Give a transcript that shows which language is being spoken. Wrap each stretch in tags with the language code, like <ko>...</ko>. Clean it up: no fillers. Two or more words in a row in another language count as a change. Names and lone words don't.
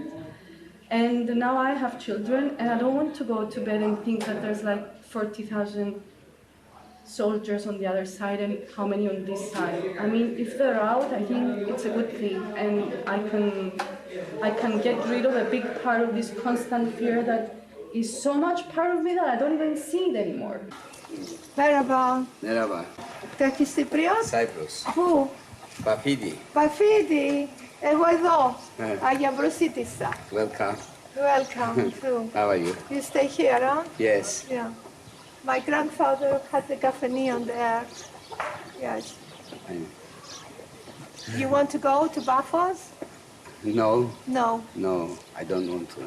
<en>And now I have children, and I don't want to go to bed and think that there's like 40,000 soldiers on the other side and how many on this side. I mean, if they're out, I think it's a good thing, and I can get rid of a big part of this constant fear that is so much part of me that I don't even see it anymore.</en> <tr>Merhaba. Merhaba.</tr> <en>Turkish Cypriot? Cyprus.</en> <el>Πού? Pafidi. Παφίδι. Εγώ εδώ. Άγια Μπροσίτισσα.</el> <en>Welcome. Welcome too. How are you? You stay here, huh? Yes. Yeah. My grandfather had the cafeteria there. Yes. You want to go to Bafos? No. No. No, I don't want to.</en>